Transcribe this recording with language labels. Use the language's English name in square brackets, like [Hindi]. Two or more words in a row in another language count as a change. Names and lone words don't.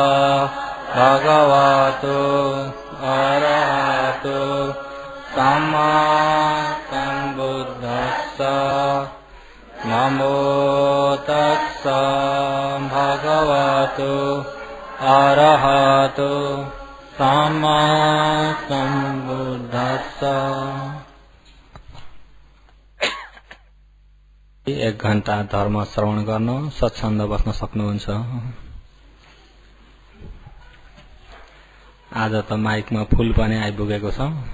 [Pali] भगवतो अरहतो सम्मा सम्बुद्धस्स नमो तस्स भगवतो अरहतो सम्मा सम्बुद्धस्स। [Nepali] 1 घण्टा धर्म श्रवण गर्न स्वच्छन्द बस्न सक्नुहुन्छ। आज त माइकमा फुल पनि आइपुगेको छ।